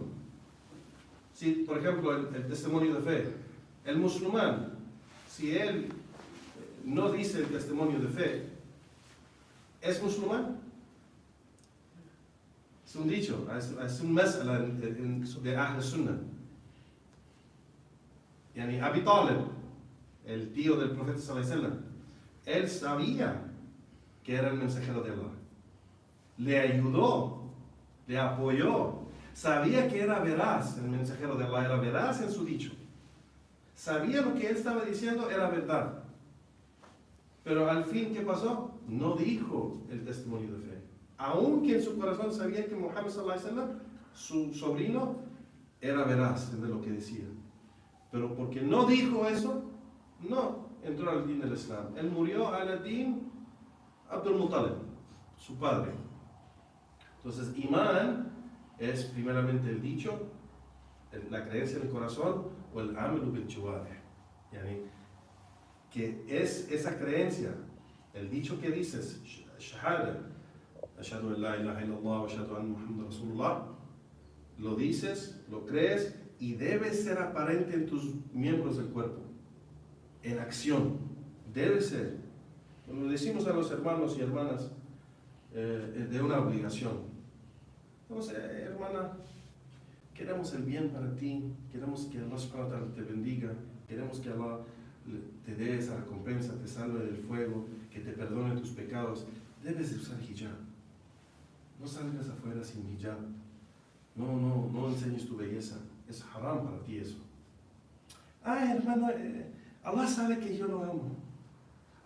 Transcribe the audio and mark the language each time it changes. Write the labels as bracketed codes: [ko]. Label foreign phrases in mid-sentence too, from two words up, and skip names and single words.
[es] Si, por ejemplo, el testimonio de fe, el musulmán, si él no dice el testimonio de fe, ¿es musulmán? Es un dicho, es un mas'ala de [ar] أهل السنة. [es] Yani Abi Talib, el tío del profeta [ar] صلى الله عليه وسلم, [es] él sabía que era el mensajero de Allah. Le ayudó, le apoyó. Sabía que era veraz, el mensajero de Allah era veraz en su dicho. Sabía lo que él estaba diciendo era verdad. Pero al fin, ¿qué pasó? No dijo el testimonio de fe. Aunque en su corazón sabía que Muhammad [ar] صلى الله عليه وسلم, [es] su sobrino, era veraz en lo que decía. Pero porque no dijo eso, no entró al din del Islam. Él murió al din Abdul Muttalib, su padre. Entonces, imán es primeramente el dicho, la creencia en el corazón, o el [ar] العمل بالجوارح, [es] yani que es esa creencia, el dicho que dices, [ar] شهادة، أشهد أن لا إله إلا الله وأشهد أن محمدا رسول الله, [es] lo dices, lo crees y debe ser aparente en tus miembros del cuerpo, en acción, debe ser. Lo decimos a los hermanos y hermanas de una obligación. Entonces, hermana, queremos el bien para ti, queremos que Allah [ar] سبحانه وتعالى [es] te bendiga, queremos que Allah te dé esa recompensa, te salve del fuego, que te perdone tus pecados. Debes de usar hijab. No salgas afuera sin hijab. No enseñes tu belleza. Es haram para ti eso. Ay, hermano, Allah sabe que yo lo amo.